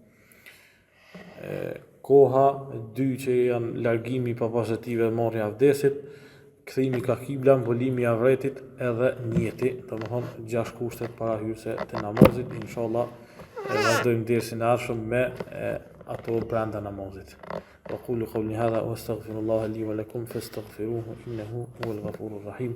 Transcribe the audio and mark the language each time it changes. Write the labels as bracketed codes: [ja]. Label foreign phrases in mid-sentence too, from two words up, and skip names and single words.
[sq] Koha e dy që janë largimi i papastërtive, marrja e abdesit, kthimi ka kibla, mbulimi i avretit edhe niyeti, domethënë 6 kushtet parahyrëse të namazit. Inshallah vazhdojmë dersin e ardhshëm me ato brenda namazit. [ar] وأقول قولي هذا وأستغفر الله لي ولكم فاستغفروه إنه هو الغفور الرحيم